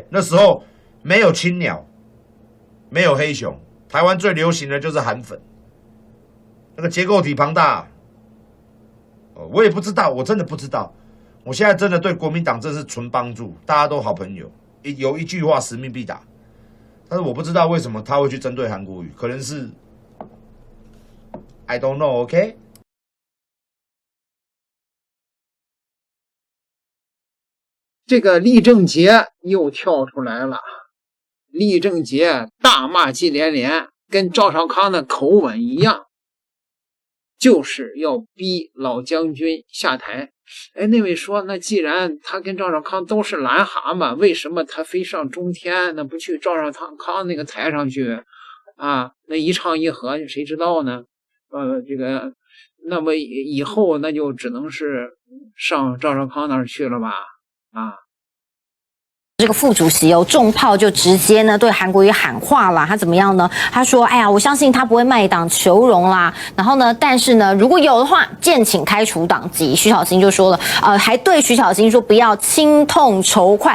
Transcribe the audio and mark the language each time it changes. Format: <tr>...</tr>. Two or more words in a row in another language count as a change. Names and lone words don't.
<zh>那時候沒有青鳥，沒有黑熊，台灣最流行的就是韓粉，那個結構體龐大。我也不知道，我真的不知道。我現在真的對國民黨真是純幫助，大家都好朋友。有一句話，使命必達。但是我不知道為什麼他會去針對韓國瑜，可能是</zh> <en>I don't know，</en> <zh>OK？这个李正杰又跳出来了，李正杰大罵季连连，跟趙少康的口吻一樣，就是要逼老將軍下台。哎，那位說，那既然他跟赵少康都是癞蛤蟆，為什麼他非上中天，那不去趙少康那個台上去啊？那一唱一和，誰知道呢？這個，那麼以後那就只能是上趙少康那兒去了吧？啊。這個副主席重炮就直接呢對韓國瑜喊話了，他怎麼樣呢？他說：“哎呀，我相信他不會賣黨求榮啦。然後呢，但是呢，如果有的話，敬請開除黨籍。” 徐巧芯就說了，還對徐巧芯說不要親痛仇快。</zh>